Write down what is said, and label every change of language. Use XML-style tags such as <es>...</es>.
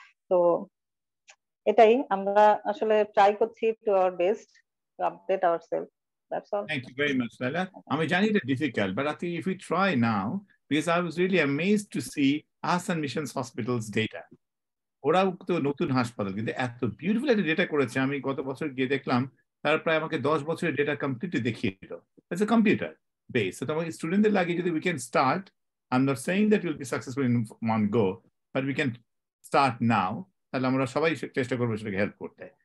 <bn>তো এটাই আমরা আসলে ট্রাই করছি</bn> <en>To our best to update ourselves. That's all. Thank you very much, Laila. I mean, Johnny, it's difficult, but I think if we try now, because I was really amazed to see Asan Missions Hospital's data.</en> <bn>ওরাও তো নতুন হাসপাতাল, কিন্তু এত beautiful একটা data করেছে। আমি গত বছর গিয়ে দেখলাম তারা প্রায় আমাকে 10 বছরের ডেটা কমপ্লিটলি দেখিয়ে দিল।</bn> <en>It's a computer base.</en> <bn>তো তোমাকে স্টুডেন্টদের লাগে যদি</bn> <en>we can start, I am not saying that will be successful in one go, but we can start now,</en> <bn>তাহলে আমরা সবাই চেষ্টা করবো সেটাকে হেল্প করতে।</bn>